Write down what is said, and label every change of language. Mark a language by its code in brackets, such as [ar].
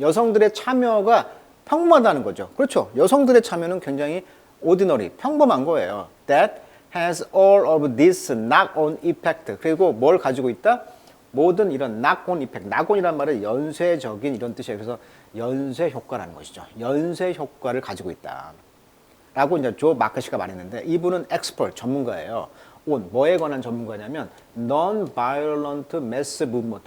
[ko] 여성들의 참여가 평범하다는 거죠. 그렇죠. 여성들의 참여는 굉장히 ordinary, 평범한 거예요. [en] That has all of this knock-on effect. [ko] 그리고 뭘 가지고 있다? 모든 이런 knock-on effect. knock-on이란 말은 연쇄적인 이런 뜻이에요. 그래서 연쇄 효과라는 것이죠. 연쇄 효과를 가지고 있다. 라고 이제 조 마크시가 말했는데 이분은 expert, 전문가예요. 뭐에 관한 전문가냐면 [en] non-violent mass movement.